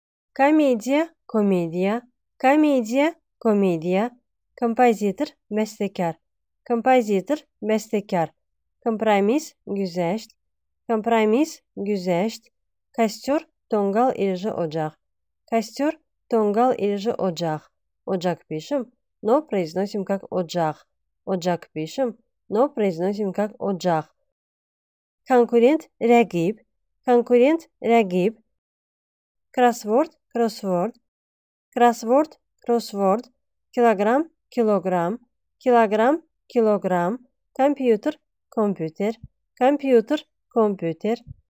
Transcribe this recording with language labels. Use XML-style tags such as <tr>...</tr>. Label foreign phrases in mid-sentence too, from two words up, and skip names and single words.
<az>Komediya, komediya, komediya, komediya. Kompozitor, bəstəkar, kompozitor, bəstəkar. Kompromis, güzəşt, kompromis, güzəşt. Kостер, tonqal ilici ocaq, kостер, tonqal ilici ocaq.</az> <ru>Ocaq пишем, но произносим как ocaq. Ocaq пишем, но произносим как ocaq.</ru> <az>Konkurent, rəqib, konkurent, rəqib. Crossword, crossword, crossword, crossword. Kiloqram, kiloqram, kiloqram, kiloqram. Kompüter, kompüter, kompüter, kompüter.</az>